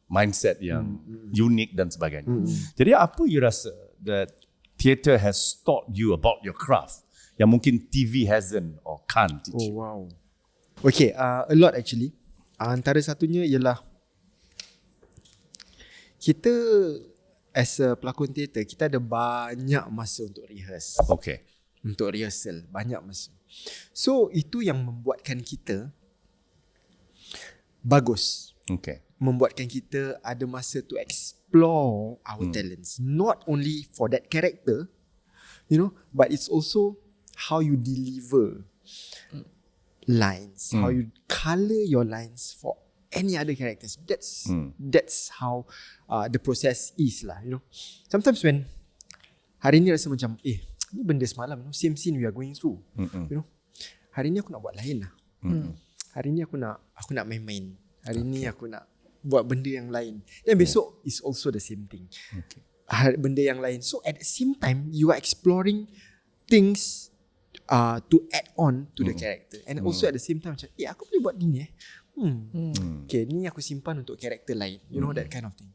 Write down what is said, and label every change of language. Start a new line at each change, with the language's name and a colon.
Malay: Mindset yang unik dan sebagainya. Jadi apa
English: you rasa that theater has taught you about your craft
Malay: yang mungkin
English: TV hasn't or can't teach you? Wow. Okay, a lot actually.
Malay: Antara satunya ialah kita as a pelakon teater, kita ada banyak masa untuk rehearse.
English: Okay.
Malay: Untuk rehearsal, banyak masa. So itu yang membuatkan kita bagus.
English: Okay.
Malay: Membuatkan kita ada masa
English: to explore our talents. Not only for that character, you know, but it's also how you deliver lines, how you colour your lines for any other characters. That's how the process is lah, you know. Sometimes when
Malay: hari ni rasa macam ni benda semalam,
English: you know, same scene we are going through, you know.
Malay: Hari ni aku nak buat lain lah. Hari ni aku nak main-main. Hari ni aku nak buat benda yang lain. Dan besok
English: is also the same thing. Okay.
Malay: Benda yang lain.
English: So at the same time you are exploring things to add on to the character. And also at the same time
Malay: macam aku boleh buat ni okay, ni aku simpan untuk karakter lain.
English: You know, that kind of thing.